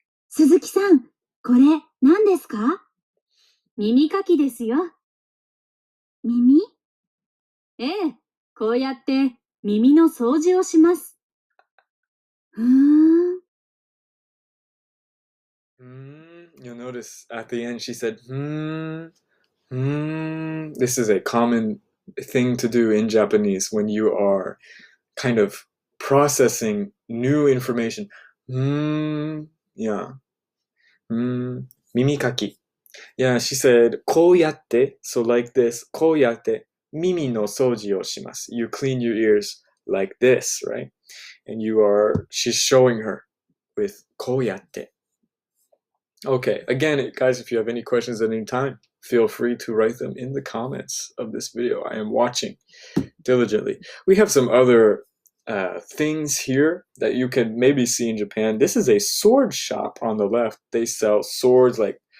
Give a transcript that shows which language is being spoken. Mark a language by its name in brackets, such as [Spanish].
[Japanese] 鈴木さん、これ何ですか？耳かきですよ。耳？ええ、こうやって耳の掃除をします。 [English] You'll notice at the end she said, This is a common thing to do in Japanese when you are kind of processing new information. Yeah. 耳かき. Yeah, she said, こうやって so like this, [Japanese] こうやって耳の掃除をします. [English] You clean your ears like this, right? And she's showing her with こうやって. Okay, again, guys, if you have any questions at any time, feel free to write them in the comments of this video. I am watching diligently. We have some other things here that you can maybe see in Japan. This is a sword shop on the left. They sell swords like